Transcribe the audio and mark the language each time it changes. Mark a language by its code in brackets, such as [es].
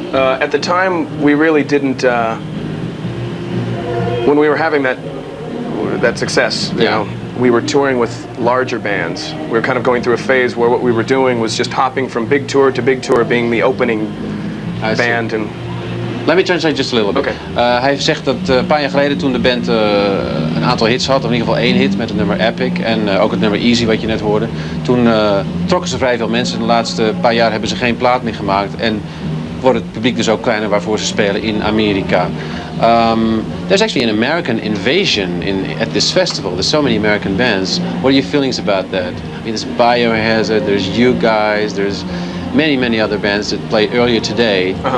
[en] At the time, we really didn't. When we were having that success, we were touring with larger bands. We were kind of going through a phase where what we were doing was just hopping from big tour to big tour, being the opening I see. band. And Let me translate just a little bit. Okay. [nl] Hij heeft gezegd dat een paar jaar geleden toen de band een aantal hits had, of in ieder geval 1 hit met het nummer Epic en ook het nummer Easy wat je net hoorde. Toen trokken ze vrij veel mensen. De laatste paar jaar hebben ze geen plaat meer gemaakt en wordt het publiek dus ook kleiner waarvoor ze spelen in Amerika. [en] There's actually an American invasion at this festival. There's so many American bands. What are your feelings about that? I mean, there's Biohazard, there's you guys, there's many other bands that played earlier today.